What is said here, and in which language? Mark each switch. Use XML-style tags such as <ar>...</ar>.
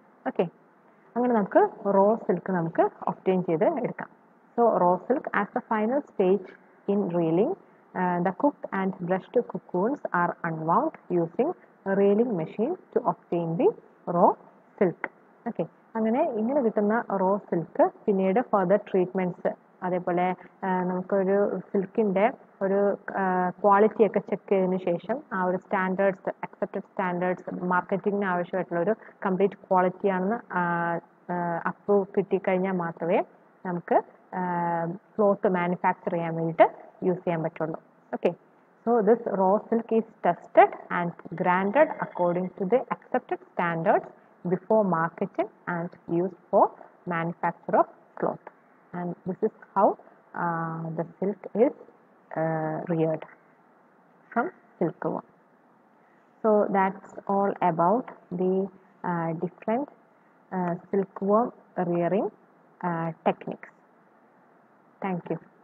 <ml>Okay, അങ്ങനെ നമുക്ക് raw silk നമുക്ക് ഒബ്റ്റെയിൻ ചെയ്ത് എടുക്കാം.</ml> <en>So raw silk as the final stage in reeling, the cooked and brushed cocoons are unwound using a reeling machine to obtain the raw silk.</en> <ml>Okay, ഇങ്ങനെ കിട്ടുന്ന raw silk പിന്നീട് further treatments, അതേപോലെ നമുക്കൊരു സിൽക്കിൻ്റെ ഒരു ക്വാളിറ്റിയൊക്കെ check ചെയ്തതിന് ശേഷം ആ ഒരു സ്റ്റാൻഡേർഡ്സ്, അക്സെപ്റ്റഡ് സ്റ്റാൻഡേർഡ്സ്, മാർക്കറ്റിങ്ങിന് ആവശ്യമായിട്ടുള്ള ഒരു കംപ്ലീറ്റ് ക്വാളിറ്റിയാണെന്ന് അപ്രൂവ് കിട്ടിക്കഴിഞ്ഞാൽ മാത്രമേ നമുക്ക് ക്ലോത്ത് മാനുഫാക്ചർ ചെയ്യാൻ വേണ്ടിയിട്ട് യൂസ് ചെയ്യാൻ പറ്റുള്ളൂ.</ml> <en>Okay, so this raw silk is tested and graded according to the accepted standards before marketing and used for manufacture of cloth. And this is how the silk is reared from silkworm. So that's all about the different silkworm rearing techniques. Thank you.</en>